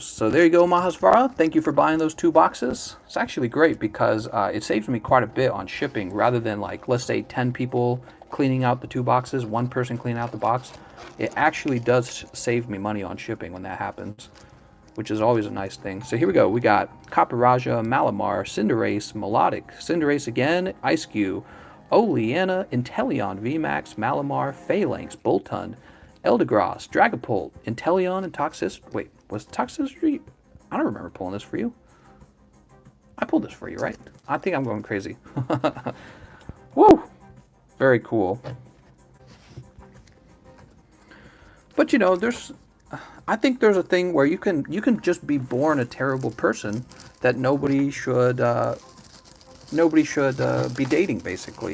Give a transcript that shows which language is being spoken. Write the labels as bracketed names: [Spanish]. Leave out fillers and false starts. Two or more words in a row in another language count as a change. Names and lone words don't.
[English] So there you go, Mahasvara. Thank you for buying those 2 boxes. It's actually great because it saves me quite a bit on shipping rather than like, let's say 10 people cleaning out the 2 boxes, 1 person cleaning out the box. It actually does save me money on shipping when that happens, which is always a nice thing. So here we go. We got Caparaja, Malamar, Cinderace, Melodic, Cinderace again, Ice-Cube, Oleana, Inteleon, VMAX, Malamar, Phalanx, Boltund, Eldegoss, Dragapult, Inteleon, and Toxicity. Wait, was Toxicity? I don't remember pulling this for you. I pulled this for you, right? I think I'm going crazy. Woo! Very cool. But I think there's a thing where you can just be born a terrible person that nobody should be dating, basically.